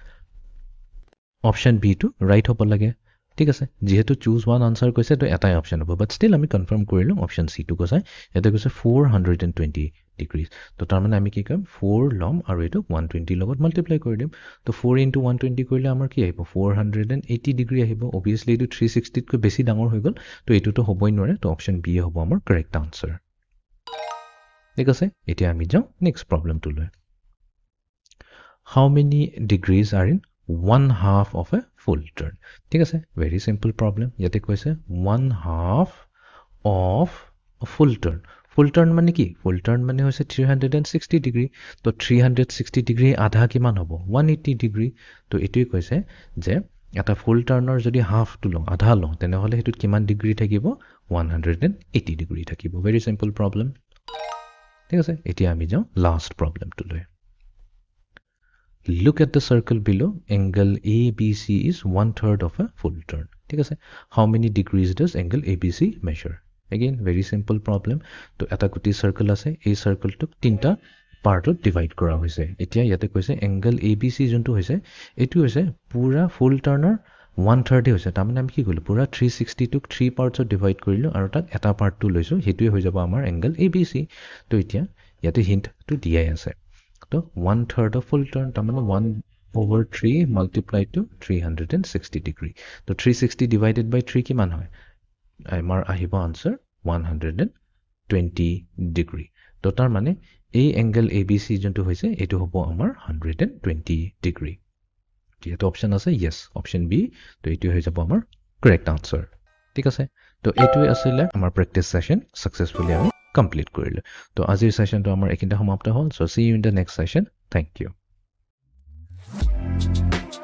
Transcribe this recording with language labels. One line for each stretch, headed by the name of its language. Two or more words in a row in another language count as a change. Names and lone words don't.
Assamese: অপশ্যন বি টো ৰাইট হ'ব লাগে ঠিক আছে যেহেতু
English: choose one answer
Assamese: কৈছে তো এটাই অপশ্যন হ'ব
English: but still
Assamese: আমি কনফাৰ্ম কৰিলোঁ অপশ্যন চি টো কৈছে ইয়াতে কৈছে 420 ডিগ্ৰী তো তাৰ মানে আমি কি কৰিম 4 ল'ম আৰু এইটো 120 লগত মাল্টিপ্লাই কৰি দিম তো 4 * 120 কৰিলে আমাৰ কি আহিব 480 ডিগ্ৰী আহিব অবভিয়াছলি এইটো 360 তকৈ বেছি ডাঙৰ হৈ গ'ল তো এইটোতো হ'বই নোৱাৰে তো অপশ্যন বি হ'ব আমাৰ
English: correct answer
Assamese: ঠিক আছে এতিয়া আমি যাওঁ
English: next problem How many degrees are in 1/2 of a full turn
Assamese: ঠিক আছে very
English: simple problem
Assamese: ইয়াতে কৈছে
English: 1/2 of a full turn
Assamese: মানে কি
English: full turn
Assamese: মানে হৈছে 360 ডিগ্ৰী তো 360 ডিগ্ৰী আধা কিমান হ'ব 180 ডিগ্ৰী তো এটোই কৈছে যে এটা
English: full turn
Assamese: যদি হাফটো লওঁ আধা লওঁ তেনেহ'লে হেতুত কিমান ডিগ্ৰী থাকিব 180 ডিগ্ৰী থাকিব
English: very simple problem
Assamese: ঠিক আছে এতিয়া আমি যাওঁ
English: last problem Look at the circle below. Angle ABC is 1/3 of a full turn.
Assamese: ঠিক আছে
English: How many degrees does angle ABC measure? Again, very simple problem.
Assamese: তো এটা গুটি সার্কেল আছে এই সার্কেলটোক তিনটা পাৰ্টত ডিভাইড কৰা হৈছে এতিয়া ইয়াতে কৈছে angle ABC যোনটো হৈছে এটো হৈছে পুৰা
English: full turn
Assamese: 1/3 হৈছে তাৰমানে আমি কি কৰিলো পুৰা 360 টোক 3
English: parts divide
Assamese: কৰিলো আৰু তাক এটা পাৰ্টটো লৈছো হেতুৱে হৈ যাব আমাৰ angle ABC তো এতিয়া ইয়াতে হিন্টটো দিয়াই আছে তো
English: 1/3 of full turn
Assamese: তাৰমানে
English: 1/3 multiplied to 360 degree
Assamese: তো
English: 360 divided by 3
Assamese: কিমান হয় আমাৰ আহিব আনসাৰ 120 degree তো তাৰ মানে এই angle ABC যোনটো হৈছে এটো হ'ব আমাৰ 120 degree যেটো অপচন আছে yes অপচন বি তো এটো হৈ যাব আমাৰ
English: correct answer
Assamese: ঠিক আছে তো এটোৱে আছিল আমাৰ
English: practice session successfully
Assamese: আমি complete কৰিলে তো আজিৰ সেশনটো আমাৰ একিটা সমাপ্ত হ'ল
English: so see you in the next session thank you